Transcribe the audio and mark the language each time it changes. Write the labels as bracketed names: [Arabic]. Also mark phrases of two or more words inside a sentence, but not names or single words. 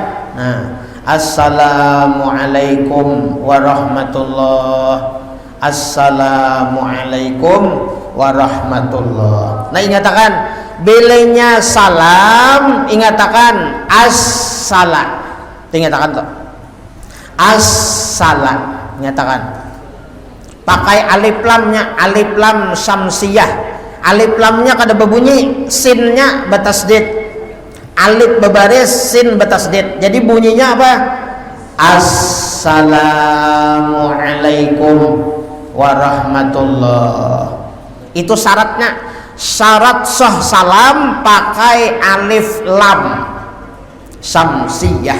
[Arabic] Nah السلام عليكم ورحمة الله، السلام عليكم ورحمة الله. [Indonesian] Nah ingatakan bilanya salam ingatakan as-salam. Ingatakan tuh. As-salam ingatakan. Pakai alif lamnya, [Arabic] ألف لام شمسية. [Indonesian] Alif lamnya kada berbunyi, sinnya batasdid. Alif babaris, sin batasdid. Jadi bunyinya apa? [Arabic] السلام عليكم ورحمة الله. [Indonesian] Itu syaratnya. Syarat sah salam pakai [Arabic] ألف لام شمسية.